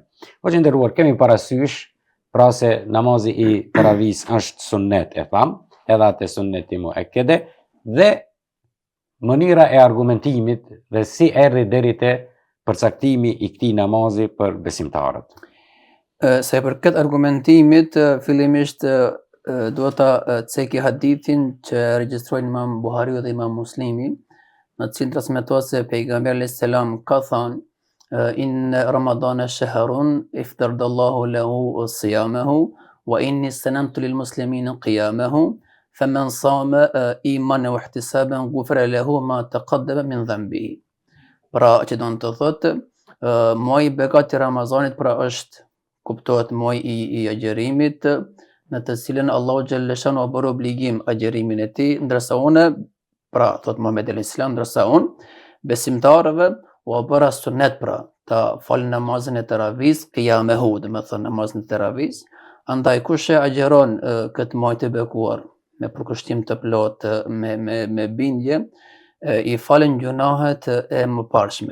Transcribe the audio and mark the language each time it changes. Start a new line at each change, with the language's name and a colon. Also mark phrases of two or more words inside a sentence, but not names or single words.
Albanian: Po që nderuar, kemi parasysh pra se namazi i taravis është sunnet e tham, edhe atë sunneti muakkede, dhe mënyra e argumentimit dhe si erdhi deri te përcaktimi i këtij namazi për besimtarët. Sa i përket argumentimit, fillimisht duhet ta ceki hadithin që regjistrojnë Imam Buhariu dhe Imam Muslimi, në cilin transmetohet se pejgamberi
Arabic: عليه السلام
Albanian: ka thënë
Arabic: إن رمضان شهر افترض الله عليه صيامه وإني سننت للمسلمين قيامه فمن صام إيمانا واحتسابا غفر له ما تقدم من ذنبه.
Albanian: Pra që do të thotë, muaji i bekat i Ramazanit pra është kuptohet muaji i agjerimit, në të cilën Allahu
Arabic: جل شأنه
Albanian: ka bërë obligim agjerimin e tij, ndërsa unë, pra thot Muhamedi
Arabic: عليه السلام,
Albanian: ndërsa unë besimtarëve u bëra sunnet pra ta falin namazin e taravis qiyamehu, do të thonë namazin e taravis, andaj kush e agjeron këtë muaj të bekuar me përkushtim të plot, me bindje, i falen gjunahet e mëparshme.